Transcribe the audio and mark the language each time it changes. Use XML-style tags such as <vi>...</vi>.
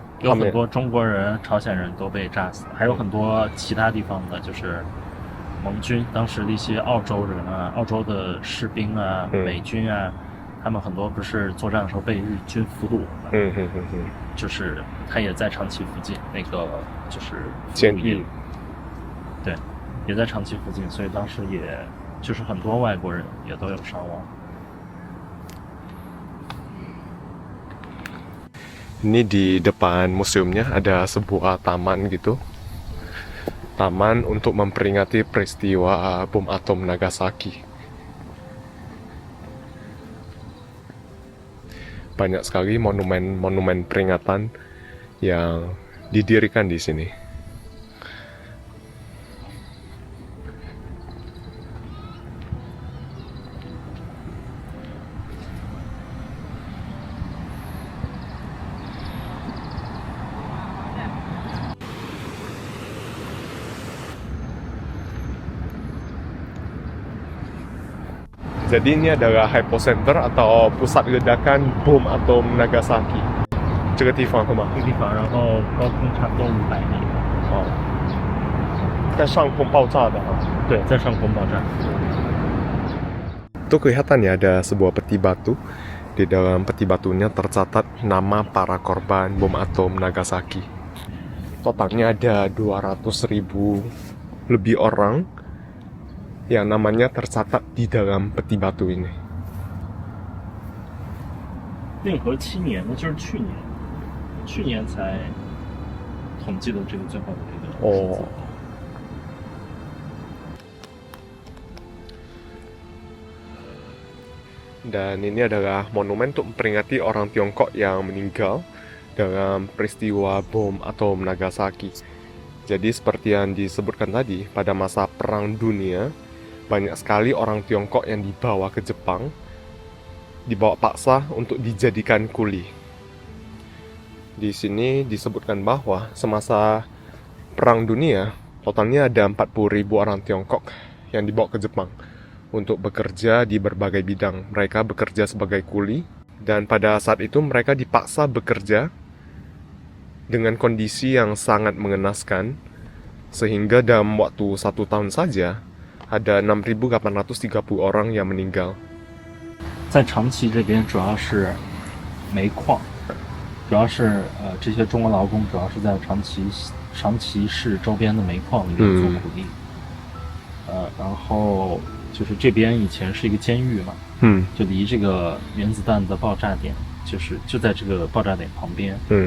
<zh>有很多中国人、朝鲜人都被炸死，还有很多其他地方的，就是盟军当时的一些澳洲人啊、澳洲的士兵啊、美军啊，他们很多不是作战的时候被日军俘虏了，就是他也在长崎附近，那个就是监狱，对，也在长崎附近，所以当时也就是很多外国人也都有伤亡。</zh> <id>Ini di depan museumnya ada sebuah taman gitu. Taman untuk memperingati peristiwa bom atom Nagasaki. banyak sekali monumen peringatan yang didirikan di sini. Jadi ini adalah hypocenter atau pusat ledakan bom atom Nagasaki.</id> <zh>这个地方是吗？这个地方，然后高空差不多500米。哦，在上空爆炸的啊。对，在上空爆炸。</zh> <id>Itu kelihatannya ada sebuah peti batu. Di dalam peti batunya tercatat nama para korban bom atom Nagasaki. Totalnya ada 200.000 lebih orang yang namanya tercatat di dalam peti batu ini.</id> <zh>令和7年，那就是去年才统计的这个最后的这个数字。</zh> <id>Dan ini adalah monumen untuk memperingati orang Tiongkok yang meninggal dalam peristiwa bom atom Nagasaki. Jadi seperti yang disebutkan tadi, pada masa Perang Dunia, banyak sekali orang Tiongkok yang dibawa ke Jepang, dibawa paksa untuk dijadikan kuli. Di sini disebutkan bahwa semasa Perang Dunia, totalnya ada 40.000 orang Tiongkok yang dibawa ke Jepang untuk bekerja di berbagai bidang. Mereka bekerja sebagai kuli, dan pada saat itu mereka dipaksa bekerja dengan kondisi yang sangat mengenaskan, sehingga dalam waktu 1 tahun saja ada 6.830 orang yang meninggal.</id> <zh>在长崎这边主要是煤矿，主要是这些中国劳工主要是在长崎市周边的煤矿里面做苦力。然后就是这边以前是一个监狱嘛，就离这个原子弹的爆炸点就在这个爆炸点旁边。</zh>